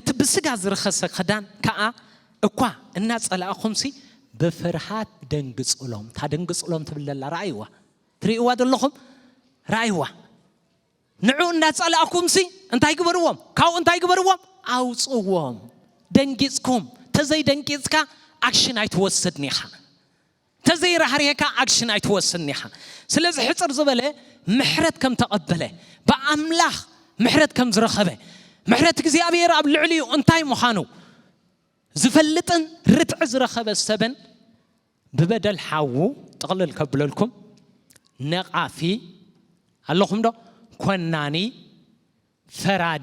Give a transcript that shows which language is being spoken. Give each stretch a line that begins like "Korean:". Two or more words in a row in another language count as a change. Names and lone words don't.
Tigrinya: ብስጋ ዝረኸሰ ክዳን ከዓ እኳ እናጸላእኹምሲ በፍርሃት ደንግጽሎም ታደንግጽሎም ትብለላ ራእይዋ ትሪእዋ ደለኹም ራእይዋ ንዑ እናጸላእኹምሲ እንታይ ግበርዎም ካው እንታይ ግበርዎም አውጽዎም ደንጊጽኩም ተዘይ ደንጊጽካ አክሽን አይትወሰድኒኻ ተዘይ ረሃሪካ አክሽን አይትወሰድኒኻ ስለዚህ ሕጽር ዝበለ ምሕረት ከም ተቀበለ በአምላኽ ምሕረት ከም ዝረኸበ ምሕረት እግዚአብሔር ኣብ ልዕሊኡ እንታይ ምዃኑ ዝፈልጥን ርትዕ ዝረኸበ ሰበን ብበደል ሓው ጥቕልል ከብለልኩም ነቃፊ ኣለኹም ዶ ኮናኒ ፈራዲ